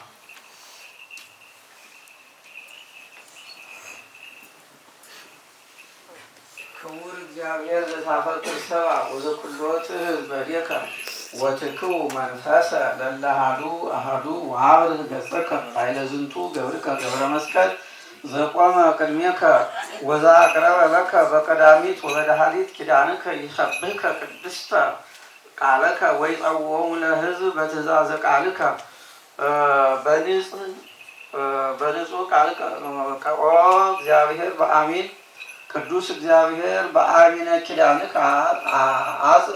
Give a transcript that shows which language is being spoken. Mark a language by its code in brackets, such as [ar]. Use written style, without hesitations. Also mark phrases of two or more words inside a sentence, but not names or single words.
[gez] ክቡር እግዚአብሔር ዘታፈቅር ሰብአ ወዘኩሎ ትሕዝ በዴከ ወትክው መንፈሰ ለእለ አሐዱ አሐዱ ወአብርህ ገጸከ ኃይለ ዝንቱ ገብርከ ገብረ መስቀል ዘቆመ ቅድሜከ ወዘአቅረበ ለከ በቀዳሚት ወበዳህሪት ኪዳንከ ይሰብሕከ ቅድስተ ቃለከ ወይጸውዖሙ ለሕዝብ በትእዛዘ ቃልከ በንጹሕ ቃልከ ኦ እግዚአብሔር በአሚን ቅዱስ እግዚአብሔር በአሚነ ኪዳንከ አጽን